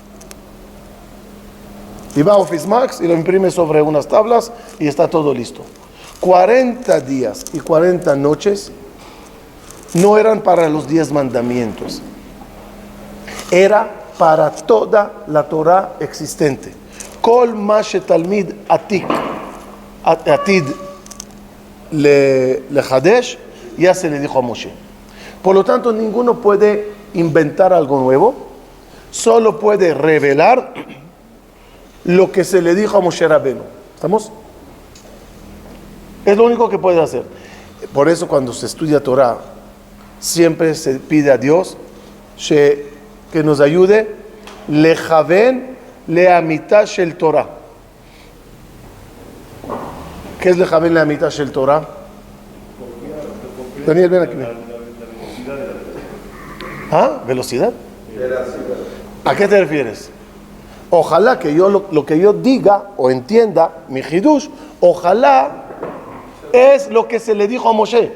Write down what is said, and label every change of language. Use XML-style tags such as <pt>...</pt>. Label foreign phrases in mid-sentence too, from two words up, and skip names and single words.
<es>Y va a Office Max y lo imprime sobre unas tablas y está todo listo. 40 días y 40 noches no eran para los 10 mandamientos. Era para toda la Torah existente.</es> <he>כל מה שתלמיד עתיד לחדש,</he> <es>ya se le dijo a Moshe. Por lo tanto, ninguno puede inventar algo nuevo, solo puede revelar lo que se le dijo a Moshe Rabbeinu. ¿Estamos? Es lo único que puede hacer. Por eso cuando se estudia Torah, siempre se pide a Dios que nos ayude</es> <he>להבין לאמיתה של תורה.</he> <es>¿Qué es</es> <he>להבין לאמיתה של תורה?</he> <es>Daniel, ven aquí. ¿Ah? ¿Velocidad? ¿A qué te refieres? Ojalá que yo lo que yo diga o entienda, mi hidush, ojalá es lo que se le dijo a Moshe.</es>